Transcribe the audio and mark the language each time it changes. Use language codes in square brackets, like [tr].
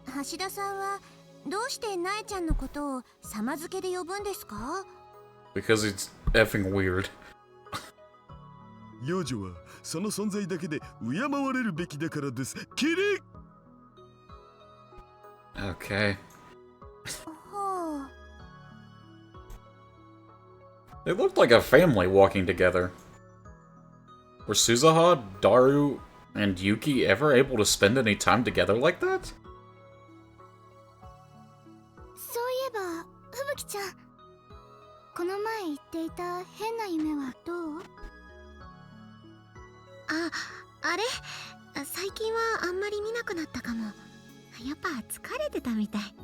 [ja] 橋田さんはどうしてなえちゃんのことを様付けで呼ぶんですか？ [en] Because it's effing weird. [ja] 幼女はその存在だけで敬われるべきだからです。キリッ [en] Okay. はあ。 They looked like a family walking together. Were Suzuha, Daru, and Yuki ever able to spend any time together like that? [ja] そういえば、ふぶきちゃん。この前言っていた変な夢はどう？あれ？最近はあんまり見なくなったかも。やっぱ疲れてたみたい。